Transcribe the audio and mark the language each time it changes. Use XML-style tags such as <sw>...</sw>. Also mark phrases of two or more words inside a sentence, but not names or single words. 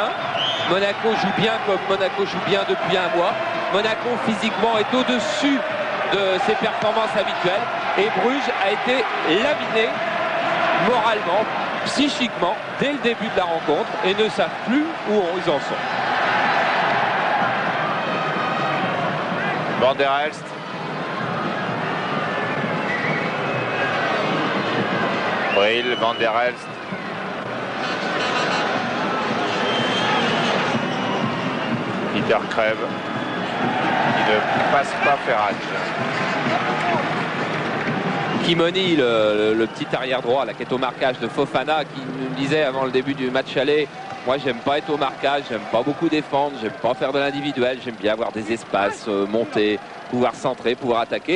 <fr>Monaco joue bien comme Monaco joue bien depuis un mois. Monaco physiquement est au-dessus de ses performances habituelles. Et Bruges a été laminé moralement, psychiquement, dès le début de la rencontre et ne savent plus où ils en sont. Van der Elst. Bril, Van der Elst. Peter Kreb. Qui ne passe pas Ferrage. Kimoni, le petit arrière droit là, qui est au marquage de Fofana, qui nous disait avant le début du match aller, moi j'aime pas être au marquage, j'aime pas beaucoup défendre, j'aime pas faire de l'individuel, j'aime bien avoir des espaces, monter, pouvoir centrer, pouvoir attaquer.</fr>